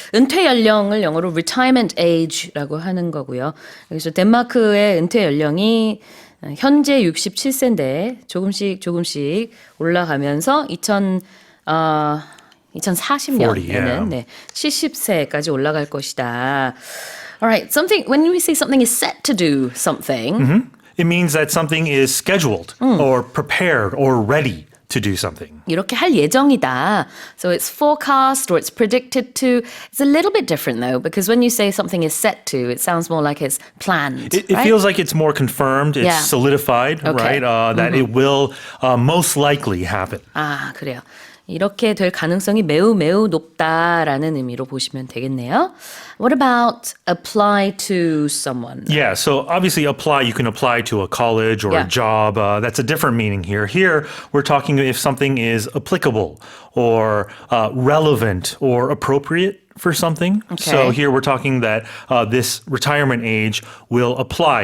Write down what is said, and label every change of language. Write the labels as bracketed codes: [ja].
[ko] 은퇴 연령을 영어로 retirement age라고 하는 거고요. 그래서 덴마크의 은퇴 연령이 현재 67세인데 조금씩 올라가면서 2040년에는 70세까지 올라갈 것이다. [en] All right, when we say something is set to do something, it means that something is scheduled or prepared or ready to do something. [ko] 이렇게 할 예정이다. [en] So it's forecast or it's predicted to. It's a little bit different though, because when you say something is set to, it sounds more like it's planned. It feels like it's more confirmed, it's solidified, right? That it will most likely happen. [ko] 아, 그래요. 이렇게 될 가능성이 매우 높다라는 의미로 보시면 되겠네요. [en] What about apply to someone? Yeah, so obviously you can apply to a college or a job. That's a different meaning here. Here, we're talking if something is applicable or relevant or appropriate for something. Okay. So here we're talking that this retirement age will apply.